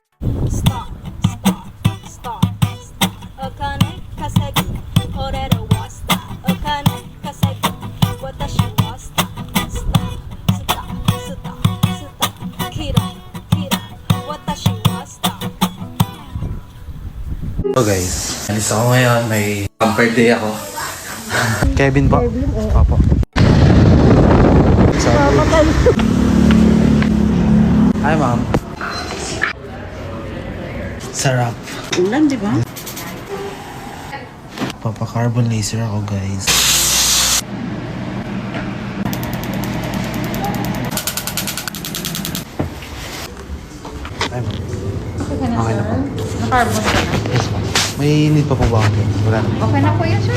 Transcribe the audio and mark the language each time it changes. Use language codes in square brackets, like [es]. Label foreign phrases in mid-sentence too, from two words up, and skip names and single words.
[en] stop, stop, stop, stop. [ja] お金稼ぐ俺らはスター。お金稼ぐ私はスター。スター、スター、スター、スター。キラキラ私はスター。 [en] So guys, [tl] alis ako ngayon. May [en] bumper day [tl] ako. Kevin po? Kevin, Opo. [en] Hi, ma'am. [tl] Sarap. Ulan, di ba? Papa- [en] carbon laser [tl] ako, guys. [en] Hi, ma'am. [tl] Okay na po. Nakarbon ka na. [en] Yes, ma'am. [tl] May need pa po ba ako? Wala na. Okay na po yan, sir.